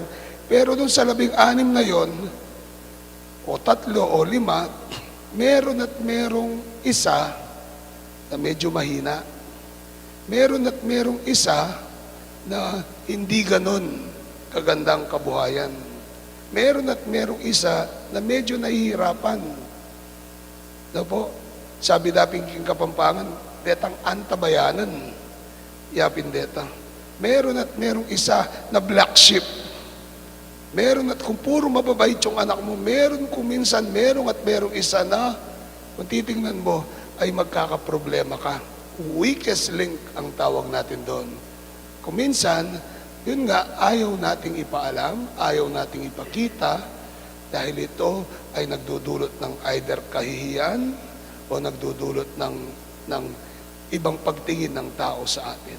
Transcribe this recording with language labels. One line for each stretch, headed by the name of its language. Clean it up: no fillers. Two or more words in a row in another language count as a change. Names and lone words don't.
Filipino: Pero dun sa 16 na yon, o 3 o 5, meron at merong isa na medyo mahina. Meron at merong isa na hindi ganon kagandang kabuhayan. Meron at merong isa na medyo nahihirapan.
Pampanga: No po? Sabi daping king Kapampangan, detang antabayanan. Yapin deta.
Filipino: Meron at merong isa na
English: black sheep.
Filipino: Meron at kung puro mababait yung anak mo, meron kung minsan meron at merong isa na kung titingnan mo ay magkakaproblema ka.
English: Weakest link
Filipino: ang tawag natin doon. Kung minsan, yun nga, ayaw nating ipaalam, ayaw nating ipakita dahil ito ay nagdudulot ng either kahihiyan o nagdudulot ng ibang pagtingin ng tao sa atin.